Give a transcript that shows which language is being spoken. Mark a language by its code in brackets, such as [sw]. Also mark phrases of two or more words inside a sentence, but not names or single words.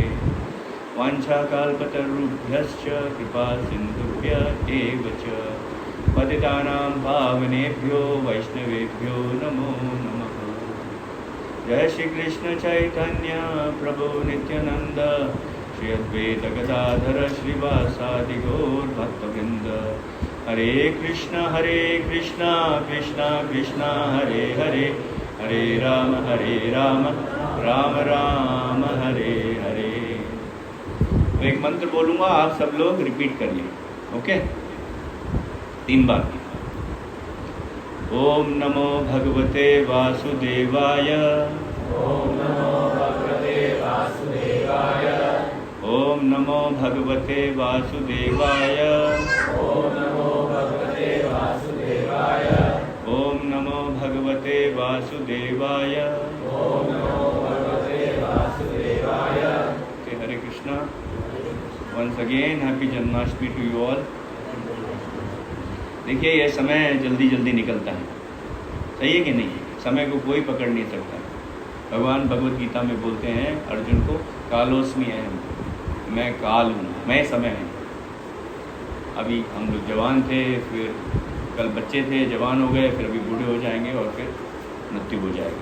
[sa] वाञ्छाकल्पतरुभ्यश्च कृपा सिन्धुभ्य एव च पतितानां पावनेभ्यो वैष्णवेभ्यो नमो नमः। जय श्री कृष्ण चैतन्य प्रभु नित्यानंद श्री अद्वैत गदाधर श्रीवासादि गौर भक्तवृंद। हरे कृष्ण कृष्ण कृष्ण हरे हरे, हरे राम राम राम हरे हरे। [hi] तो एक मंत्र बोलूंगा, आप सब लोग रिपीट करिए, ओके? [sa] 3 बार। ओम नमो भगवते वासुदेवाय। ओम नमो भगवते वासुदेवाय। ओम नमो भगवते वासुदेवाय। ओम नमो भगवते वासुदेवाय। ओम नमो भगवते वासुदेवाय। ओम नमो भगवते वासुदेवाय। [en] Okay, हरे कृष्णा। once again happy Janmashtami to you all. [hi] देखिए, यह समय जल्दी जल्दी निकलता है, सही है कि नहीं? समय को कोई पकड़ नहीं सकता। भगवान भगवत गीता में बोलते हैं अर्जुन को, [sa] कालोस्मि अहम, [hi] मैं काल हूँ, मैं समय हूँ। अभी हम लोग जवान थे, फिर कल बच्चे थे, जवान हो गए, फिर अभी बूढ़े हो जाएंगे और फिर मृत्यु हो जाएगी।